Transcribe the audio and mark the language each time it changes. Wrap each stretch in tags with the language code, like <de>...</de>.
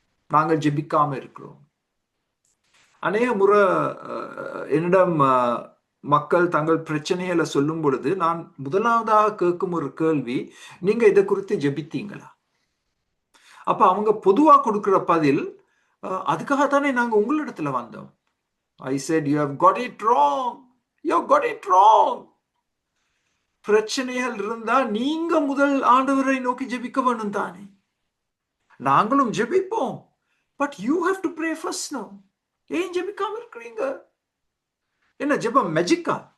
<ta>நாங்கள் ஜெபிக்காம இருக்கிறோம். அநேக முறை என்னிடம் மக்கள் தங்கள் பிரச்சனைகளை சொல்லும் பொழுது நான் முதலாவதாக கேட்கும் ஒரு கேள்வி, நீங்க இதை குறித்து ஜெபித்தீங்களா? அப்ப அவங்க பொதுவா கொடுக்கிற பதில், அதுக்காகத்தானே நாங்க உங்களிடத்துல வந்தோம்.</ta> <en>I said, you have got it wrong. You have got it wrong.</en> <ta>பிரச்சனைகள் இருந்தா நீங்க முதல் ஆண்டவரை நோக்கி ஜெபிக்க வேணும் தானே. நாங்களும் ஜெபிப்போம்,</ta> <en>But you have to pray first no.</en> <ta>ஏன் ஜெபிக்காம இருக்கிறீங்க? என்ன ஜெபம் மேஜிக்கா?</ta>